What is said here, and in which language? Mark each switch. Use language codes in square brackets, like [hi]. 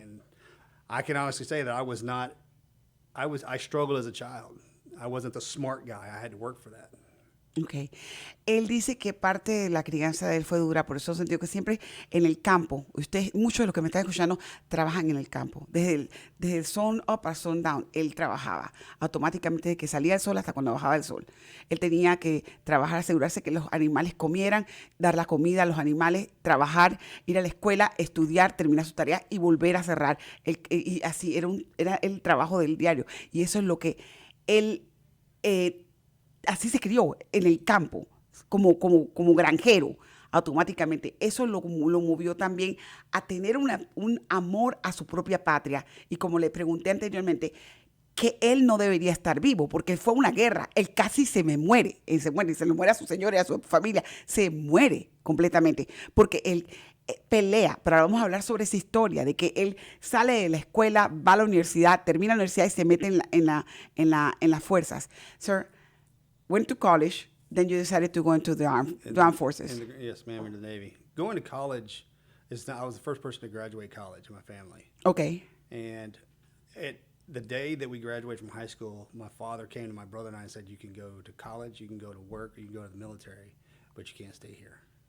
[en] And I can honestly say that I struggled as a child. I wasn't the smart guy. I had to work for that. Okay. [es] Él dice que parte de la crianza de él fue dura, por eso sentido que siempre en el campo, muchos de los que me están escuchando trabajan en el campo, desde el [en] sun up a sun down, [es] él trabajaba automáticamente desde que salía el sol hasta cuando bajaba el sol. Él tenía que trabajar, asegurarse que los animales comieran, dar la comida a los animales, trabajar, ir a la escuela, estudiar, terminar su tarea y volver a cerrar. Y así era el trabajo del diario. Y eso es lo que él... así se crió en el campo, como granjero, automáticamente. Eso lo movió también a tener un amor a su propia patria. Y como le pregunté anteriormente, que él no debería estar vivo, porque fue una guerra. Él casi se le muere, se le muere a su señora y a su familia. Se muere completamente, porque él pelea. Pero vamos a hablar sobre esa historia, de que él sale de la escuela, va a la universidad, termina la universidad y se mete en las fuerzas. [en] Sir, went to college, then you decided to go into the armed forces. Yes, ma'am, in the Navy. Going to college I was the first person to graduate college in my family. Okay. And the day that we graduated from high school, my father came to my brother and I and said, you can go to college, you can go to work, or you can go to the military, but you can't stay here.